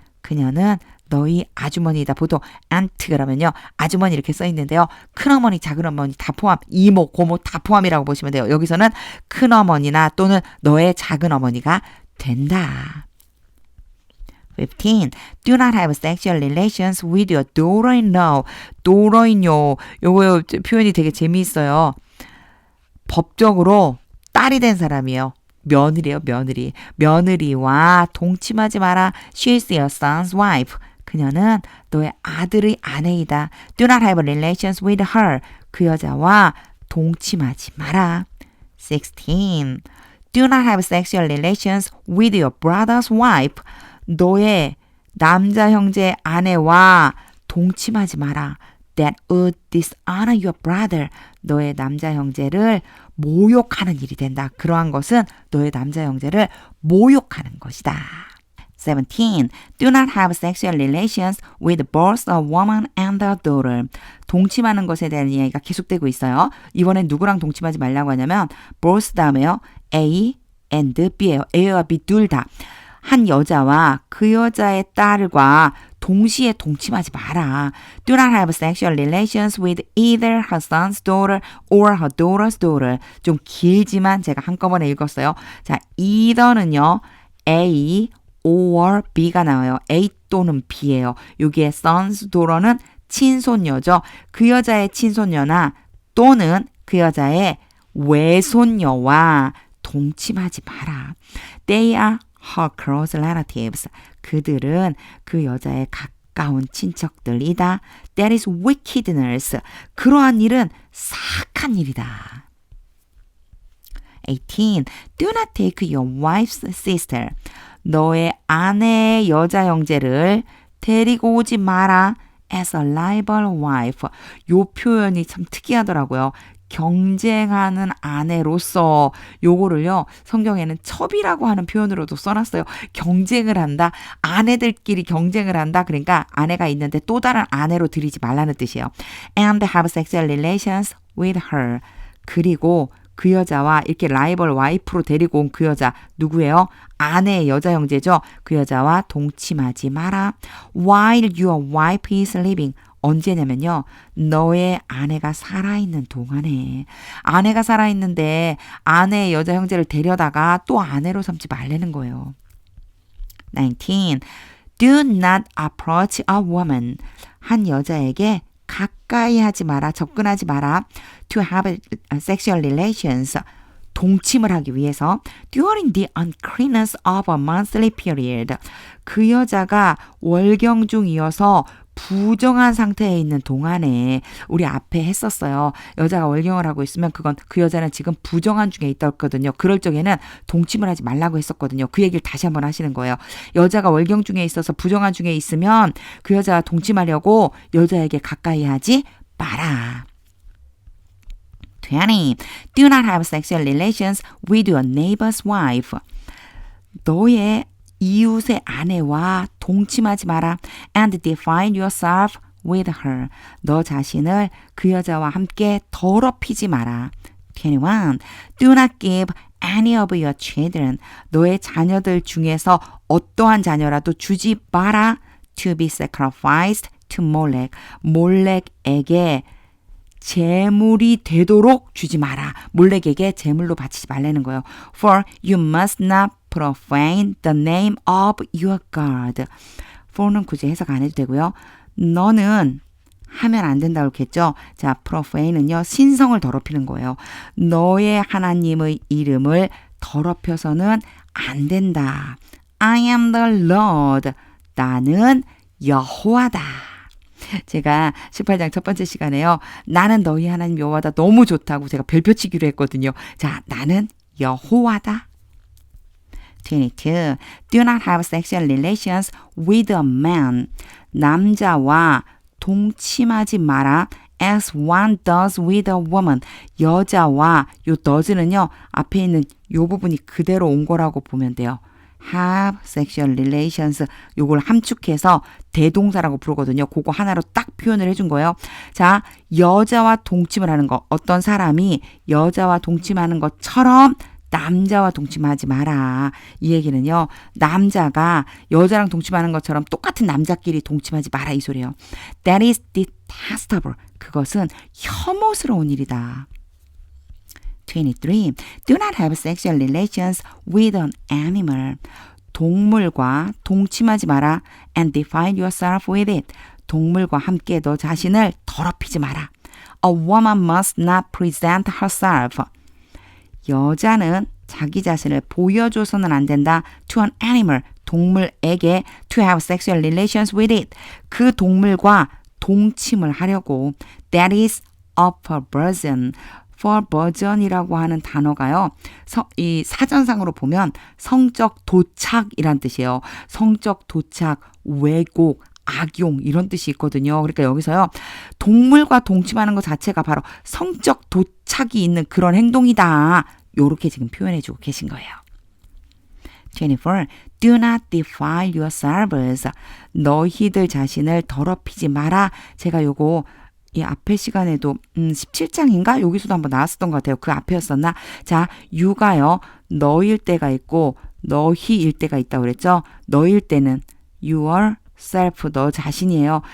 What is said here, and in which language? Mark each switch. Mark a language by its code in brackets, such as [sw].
[ko] 그녀는 너희 아주머니다. 보통 aunt 그러면요. 아주머니 이렇게 써 있는데요. 큰어머니, 작은어머니 다 포함. 이모, 고모 다 포함이라고 보시면 돼요. 여기서는 큰어머니나 또는 너의 작은어머니가 된다. 15. [en] Do not have sexual relations with your daughter-in-law. daughter-in-law. [ko] 요거 표현이 되게 재미있어요. 법적으로 딸이 된 사람이에요. 며느리예요, 며느리. 며느리와 동침하지 마라. [en] She is your son's wife. [ko] 그녀는 너의 아들의 아내이다. [en] Do not have relations with her. [ko] 그 여자와 동침하지 마라. 16. [en] Do not have sexual relations with your brother's wife. [ko] 너의 남자 형제 아내와 동침하지 마라. [en] That would dishonor your brother. [ko] 너의 남자 형제를 모욕하는 일이 된다. 그러한 것은 너의 남자 형제를 모욕하는 것이다. 17. [en] Do not have sexual relations with both a woman and a daughter. [ko] 동침하는 것에 대한 이야기가 계속되고 있어요. 이번엔 누구랑 동침하지 말라고 하냐면 both 다음에요. A and B예요. A와 B 둘 다. 한 여자와 그 여자의 딸과 동시에 동침하지 마라. [en] Do not have sexual relations with either her son's daughter or her daughter's daughter. [ko] 좀 길지만 제가 한꺼번에 읽었어요. 자, either는요. A or B가 나와요. A 또는 B예요. 여기에 son's daughter는 친손녀죠. 그 여자의 친손녀나 또는 그 여자의 외손녀와 동침하지 마라. [en] They are her close relatives. [ko] 그들은 그 여자의 가까운 친척들이다. [en] That is wickedness. [ko] 그러한 일은 사악한 일이다. 18. [en] Do not take your wife's sister. [ko] 너의 아내의 여자 형제를 데리고 오지 마라. [en] As a rival wife. [ko] 요 표현이 참 특이하더라고요. 경쟁하는 아내로서 요거를요. 성경에는 첩이라고 하는 표현으로도 써놨어요. 경쟁을 한다. 아내들끼리 경쟁을 한다. 그러니까 아내가 있는데 또 다른 아내로 들이지 말라는 뜻이에요. [en] And have sexual relations with her. [ko] 그리고 그 여자와 이렇게 라이벌 와이프로 데리고 온 그 여자 누구예요? 아내의 여자 형제죠. 그 여자와 동침하지 마라. [en] While your wife is living. [ko] 언제냐면요. 너의 아내가 살아있는 동안에. 아내가 살아있는데 아내의 여자 형제를 데려다가 또 아내로 삼지 말라는 거예요. [en] 19. Do not approach a woman. [ko] 한 여자에게 가까이 하지 마라. 접근하지 마라. [en] To have sexual relations. [ko] 동침을 하기 위해서 [en] during the uncleanness of a monthly period. [ko] 그 여자가 월경 중이어서 부정한 상태에 있는 동안에 우리 앞에 했었어요. 여자가 월경을 하고 있으면 그건 그 여자는 지금 부정한 중에 있었거든요. 그럴 적에는 동침을 하지 말라고 했었거든요. 그 얘기를 다시 한번 하시는 거예요. 여자가 월경 중에 있어서 부정한 중에 있으면 그 여자와 동침하려고 여자에게 가까이 하지 마라. 20. [en] Do not have sexual relations with your neighbor's wife. [ko] 너의 이웃의 아내와 동침하지 마라. [en] And defile yourself with her. [ko] 너 자신을 그 여자와 함께 더럽히지 마라. 21. [en] Do not give any of your children. [ko] 너의 자녀들 중에서 어떠한 자녀라도 주지 마라. [en] To be sacrificed to Molech. [ko] 몰렉에게 제물이 되도록 주지 마라. 몰렉에게 제물로 바치지 말라는 거예요. [en] For you must not profane the name of your God. [ko] for는 굳이 해석 안 해도 되고요. 너는 하면 안 된다고 했겠죠. 자, profane은요. 신성을 더럽히는 거예요. 너의 하나님의 이름을 더럽혀서는 안 된다. [en] I am the Lord. [ko] 나는 여호와다. 제가 18장 첫 번째 시간에요. 나는 너희 하나님 여호와다 너무 좋다고 제가 별표 치기로 했거든요. 자, 나는 여호와다. 22. [en] Do not have sexual relations with a man. [ko] 남자와 동침하지 마라. [en] As one does with a woman. [ko] 여자와 요 does는요. 앞에 있는 요 부분이 그대로 온 거라고 보면 돼요. [en] have sexual relations [ko] 요걸 함축해서 대동사라고 부르거든요. 그거 하나로 딱 표현을 해준 거예요. 자, 여자와 동침을 하는 거. 어떤 사람이 여자와 동침하는 것처럼 남자와 동침하지 마라. 이 얘기는요. 남자가 여자랑 동침하는 것처럼 똑같은 남자끼리 동침하지 마라 이 소리예요. [en] That is detestable. [ko] 그것은 혐오스러운 일이다. 23. [en] Do not have sexual relations with an animal. [ko] 동물과 동침하지 마라. [en] And defile yourself with it. [ko] 동물과 함께 너 자신을 더럽히지 마라. [en] A woman must not present herself. [ko] 여자는 자기 자신을 보여줘서는 안 된다. [en] To an animal. [ko] 동물에게 [en] to have sexual relations with it. [ko] 그 동물과 동침을 하려고. [en] That is a perversion. [ko] perversion이라고 하는 단어가요. 이 사전상으로 보면 성적 도착이란 뜻이에요. 성적 도착, 왜곡, 악용 이런 뜻이 있거든요. 그러니까 여기서요. 동물과 동침하는 것 자체가 바로 성적 도착이 있는 그런 행동이다. 요렇게 지금 표현해주고 계신 거예요. 24. [en] Do not defile yourselves. [ko] 너희들 자신을 더럽히지 마라. 제가 요거 이 앞에 시간에도 17장인가? 여기서도 한번 나왔었던 것 같아요. 그 앞에였었나? 자, you가요. 너일 때가 있고 너희일 때가 있다고 그랬죠. 너일 때는 yourself, 너 자신이에요.